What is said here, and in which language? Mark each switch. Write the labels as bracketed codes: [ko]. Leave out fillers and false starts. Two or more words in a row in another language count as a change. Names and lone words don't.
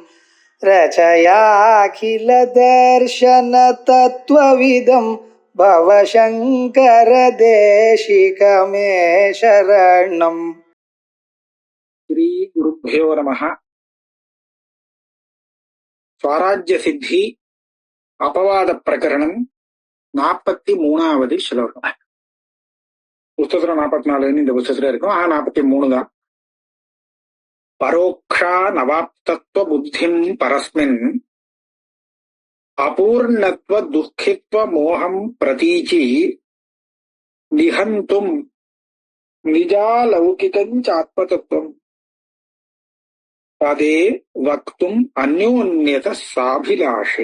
[sa] रचयाखिल दर्शन तत्त्वविदं भवशङ्कर देशिकमे शरणम्. श्री गुरुभ्यो नमः. स्वराज्य सिद्धि अपवाद प्रकरणम [ta] 43வது ஸ்லோகம். புத்தகத்துல 44 இந்த புத்தகத்துல இருக்கும். 43 தான். [sa] परोक्षा नवाप्तत्व बुद्धिम् परस्मिन् अपूर्णत्व दुःखित्व मोहम् प्रतीचि निहन्तुम् निजालौकिकञ्चात्मतत्त्वम् पदे वक्तुम् अन्योन्यत साभिलाषे.